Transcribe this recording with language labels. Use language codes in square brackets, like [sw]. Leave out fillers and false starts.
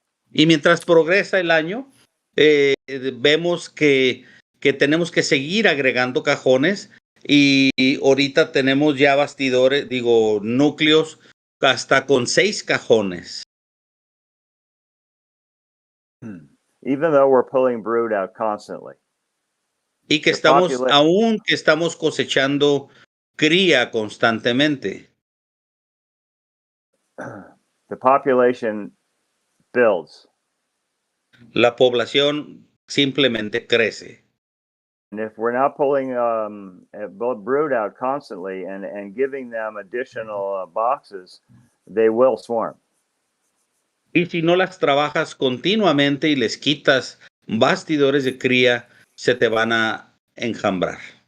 [es] Y mientras progresa el año, vemos que tenemos que seguir agregando cajones, y ahorita tenemos ya bastidores, núcleos hasta con 6 cajones. [en] Even though we're pulling brood out constantly. [es] Y que estamos cosechando cría constantemente. [en] The population builds. [es] La población simplemente crece. [en] And if we're not pulling brood out constantly and giving them additional boxes, they will swarm. [es] Y si no las trabajas continuamente y les quitas bastidores de cría, se te van a enjambrar.